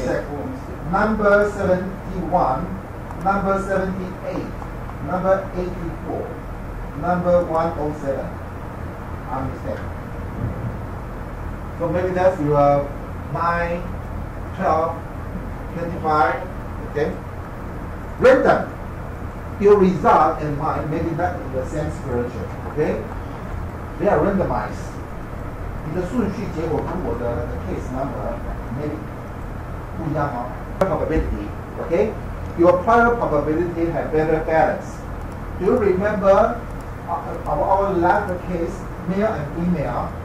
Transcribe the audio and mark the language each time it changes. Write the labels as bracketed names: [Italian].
[English] is that. Number 71, number 78, number 84, number 107. Understand? So maybe that's your 9, 12, 25, okay? Random. Your result and mine maybe not in the same spiritual, okay? They are randomized. [Chinese] 你的顺序结果跟我的那个 [English] case number maybe [Chinese] 不一样哦。 [English] Probability, okay? Your prior probability have better balance. Do you remember our last case, male and female?